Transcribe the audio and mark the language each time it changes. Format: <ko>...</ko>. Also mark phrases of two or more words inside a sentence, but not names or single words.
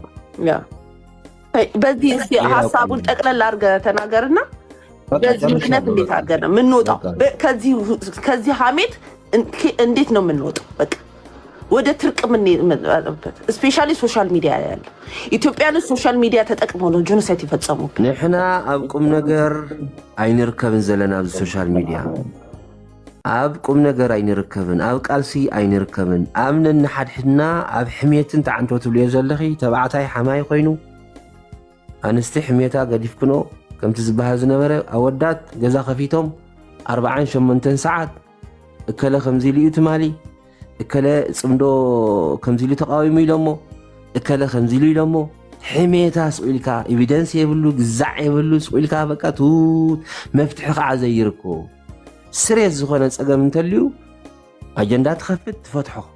<am>ያ በዚህ ሀሳቡን ጠቅለል አድርገህ ተናገርና በዚህ ምክንያት እንዴት አድርገን ነው የምንወጣው ከዚህ ሀሜት እንዴት ነው የምንወጣው በቃ ወደ ትርቅ ምን ማለት ስፔሻሊ</am> <en>social media</en> <am>ያለ ኢትዮጵያኖች</am> <en>social media</en> <am>ተጠቅመው ነው ጆኖሳይድ ይፈጸሙ</am> <ti>ንሕና ኣብ ቁም ነገር ኣይንርከብን ዘለና ኣብ</ti> <en>social media</en> <ti>ኣብ ቁም ነገር ኣይንርከብን ኣብ ቃልሲ ኣይንርከብን ኣምነን ሓድሕና ኣብ ሕሜትን ተዓንቶ ትብልዮ ዘለኺ ተባዕታይ ሓማይ ኮይኑ ኣንስቲ ሕሜታ ገዲፍክኖ ከምቲ ዝበሃል ዝነበረ ኣወዳት ገዛ ከፊቶም 48 ሰዓት እከለ ከምዚ ልዩ ትማሊ እከለ ጽምዶ ከምዚሉ ተቃዊሙ ኢሎሞ እከለ ከምዚሉ ኢሎሞ ሕሜታ ስቁልካ ኤቪደንስ የብሉ ግዛዕ የብሉ ስቁልካ በቃ ቱት መፍትሒ ከዓ ዘይርኮ ስሬት ዝኾነ ፀገም እንተልዩ ኣጀንዳ ትኸፍት ትፈትሖ</ti>